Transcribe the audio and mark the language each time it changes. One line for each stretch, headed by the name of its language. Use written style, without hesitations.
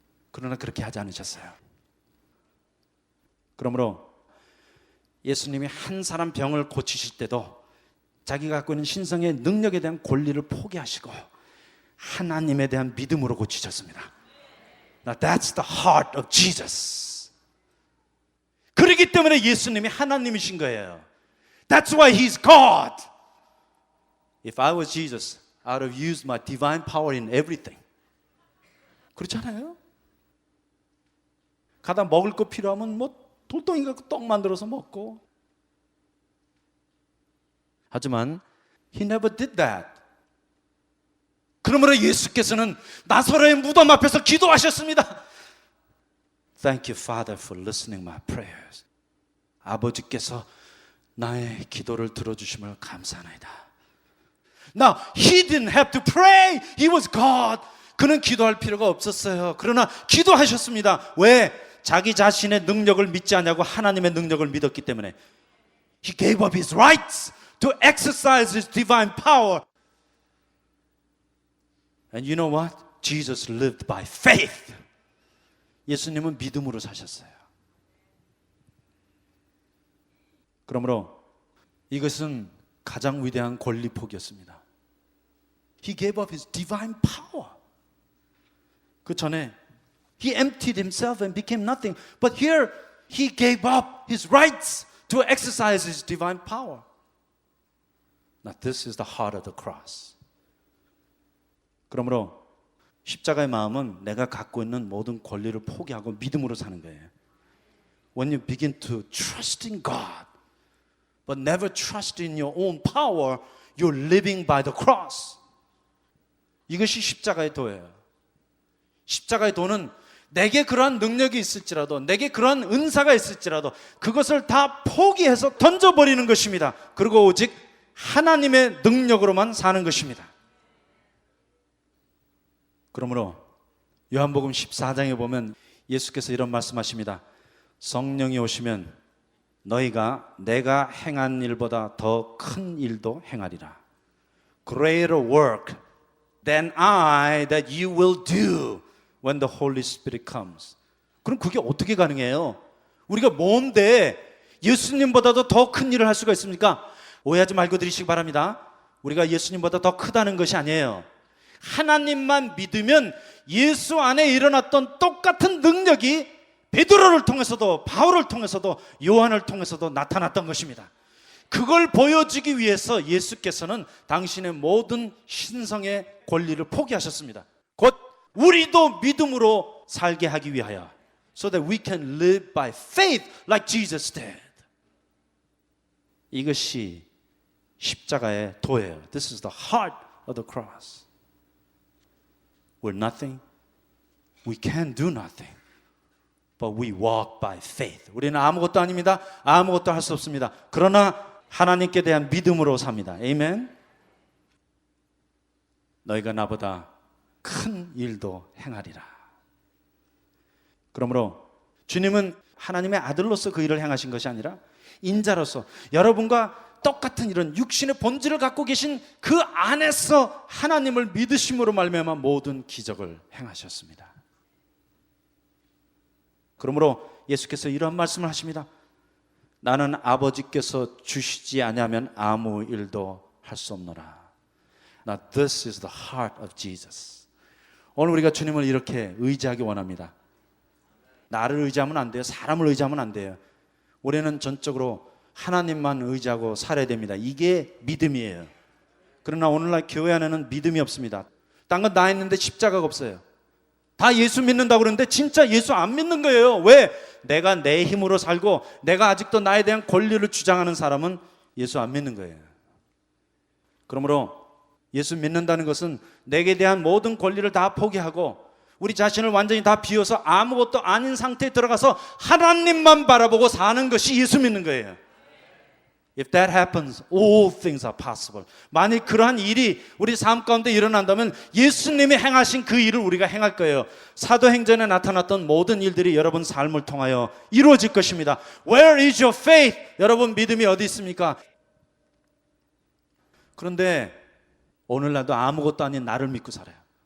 Korean: 그러나 그렇게 하지 않으셨어요. 그러므로 예수님이 한 사람 병을 고치실 때도 자기가 갖고 있는 신성의 능력에 대한 권리를 포기하시고 하나님에 대한 믿음으로 고치셨습니다.
English: Now that's the heart of Jesus.
Korean: 그렇기 때문에 예수님이 하나님이신 거예요.
English: That's why He's God. If I was Jesus, I would have used my divine power in everything.
Korean: 그렇잖아요? 가다 먹을 거 필요하면 돌덩이 갖고 떡 만들어서 먹고. 하지만
English: He never did that.
Korean: 그러므로 예수께서는 나사로의 무덤 앞에서 기도하셨습니다.
English: Thank you, Father, for listening my prayers.
Korean: 아버지께서 나의 기도를 들어주심을 감사하나이다.
English: Now, He didn't have to pray. He was God.
Korean: 그는 기도할 필요가 없었어요. 그러나 기도하셨습니다. 왜? 자기 자신의 능력을 믿지 않냐고 하나님의 능력을 믿었기 때문에
English: He gave up His rights to exercise His divine power. And you know what? Jesus lived by faith.
Korean: 예수님은 믿음으로 사셨어요. 그러므로 이것은 가장 위대한 권리 포기였습니다.
English: He gave up His divine power.
Korean: 그 전에
English: He emptied Himself and became nothing. But here He gave up His rights to exercise His divine power. Now this is the heart of the cross.
Korean: 그러므로 십자가의 마음은 내가 갖고 있는 모든 권리를 포기하고 믿음으로 사는 거예요.
English: When you begin to trust in God, but never trust in your own power, you're living by the cross.
Korean: 이것이 십자가의 도예요. 십자가의 도는 내게 그러한 능력이 있을지라도 내게 그러한 은사가 있을지라도 그것을 다 포기해서 던져버리는 것입니다. 그리고 오직 하나님의 능력으로만 사는 것입니다. 그러므로 요한복음 14장에 보면 예수께서 이런 말씀하십니다. 성령이 오시면 너희가 내가 행한 일보다 더 큰 일도 행하리라.
English: Greater work than I that you will do when the Holy Spirit comes.
Korean: 그럼 그게 어떻게 가능해요? 우리가 뭔데 예수님보다도 더 큰 일을 할 수가 있습니까? 오해하지 말고 들으시기 바랍니다. 우리가 예수님보다 더 크다는 것이 아니에요. 하나님만 믿으면 예수 안에 일어났던 똑같은 능력이 베드로를 통해서도 바울을 통해서도 요한을 통해서도 나타났던 것입니다. 그걸 보여주기 위해서 예수께서는 당신의 모든 신성의 권리를 포기하셨습니다. 곧 우리도 믿음으로 살게 하기 위하여,
English: so that we can live by faith like Jesus did.
Korean: 이것이 십자가의 도예요.
English: This is the heart of the cross. We're nothing. We can do nothing. But we walk by faith.
Korean: 우리는 아무것도 아닙니다. 아무것도 할 수 없습니다. 그러나 하나님께 대한 믿음으로 삽니다. 아멘. 너희가 나보다 큰 일도 행하리라. 그러므로 주님은 하나님의 아들로서 그 일을 행하신 것이 아니라 인자로서 여러분과 똑같은 이런 육신의 본질을 갖고 계신 그 안에서 하나님을 믿으심으로 말미암아 모든 기적을 행하셨습니다. 그러므로 예수께서 이런 말씀을 하십니다. 나는 아버지께서 주시지 아니하면 아무 일도 할 수 없노라.
English: Now this is the heart of Jesus.
Korean: 오늘 우리가 주님을 이렇게 의지하기 원합니다. 나를 의지하면 안 돼요. 사람을 의지하면 안 돼요. 우리는 전적으로 하나님만 의지하고 살아야 됩니다. 이게 믿음이에요. 그러나 오늘날 교회 안에는 믿음이 없습니다. 딴 건 다 했는데 십자가가 없어요. 다 예수 믿는다고 그러는데 진짜 예수 안 믿는 거예요. 왜? 내가 내 힘으로 살고 내가 아직도 나에 대한 권리를 주장하는 사람은 예수 안 믿는 거예요. 그러므로 예수 믿는다는 것은 내게 대한 모든 권리를 다 포기하고 우리 자신을 완전히 다 비워서 아무것도 아닌 상태에 들어가서 하나님만 바라보고 사는 것이 예수 믿는 거예요.
English: If that happens, all things are possible.
Korean: 만일 그러한 일이 우리 삶 가운데 일어난다면 예수님이 행하신 그 일을 우리가 행할 거예요. 사도행전에 나타났던 모든 일들이 여러분 삶을 통하여 이루어질 것입니다.
English: Where is your faith?
Korean: 여러분 믿음이 어디 있습니까? 그런데 오늘날도 아무것도 아닌 나를 믿고 살아요.